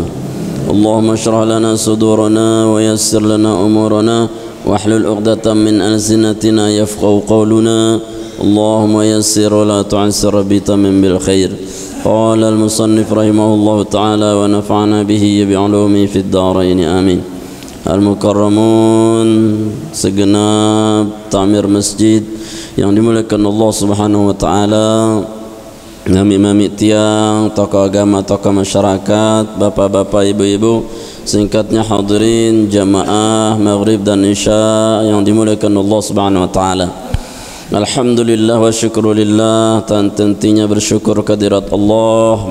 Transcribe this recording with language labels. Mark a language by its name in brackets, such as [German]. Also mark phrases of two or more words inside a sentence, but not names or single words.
[Arabic] اللهم اشرح لنا صدورنا ويسر لنا أمورنا واحلل عقدة من ألسنتنا يفقهوا قولنا اللهم يسر ولا تعسر بتمم بالخير. قال المصنف رحمه الله تعالى ونفعنا به بعلومه في الدارين آمين. [Indonesian] Al-Mukarramun, segenap ta'mir masjid yang dimuliakan [Arabic] الله سبحانه وتعالى, [Indonesian] imam-imam tiang, tokoh agama, tokoh masyarakat, bapak-bapak, ibu-ibu, singkatnya hadirin jamaah maghrib dan isya yang dimuliakan [Arabic] الله سبحانه وتعالى. الحمد لله والشكر لله, [Indonesian] tentunya bersyukur kehadirat Allah.